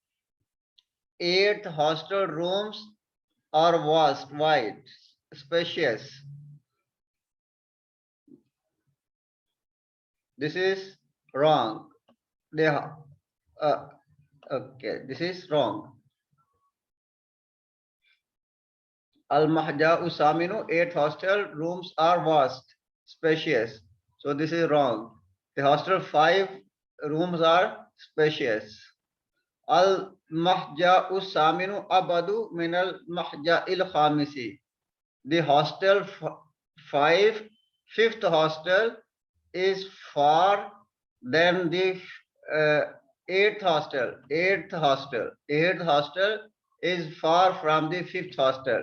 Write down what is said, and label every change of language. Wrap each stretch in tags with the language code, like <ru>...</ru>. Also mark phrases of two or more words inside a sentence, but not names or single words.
<en>8 hostel rooms are vast, wide, spacious. This is wrong. They okay, this is wrong.</en> <ar>المهجع الثامن,</ar> <en>8 hostel rooms are vast, spacious. So this is wrong. The hostel 5 rooms are spacious.</en> <ar>المهجع الثامن أبعد من المهجع الخامس.</ar> <en>The hostel 5th hostel is far than the 8th hostel. 8th hostel is far from the 5th hostel.</en>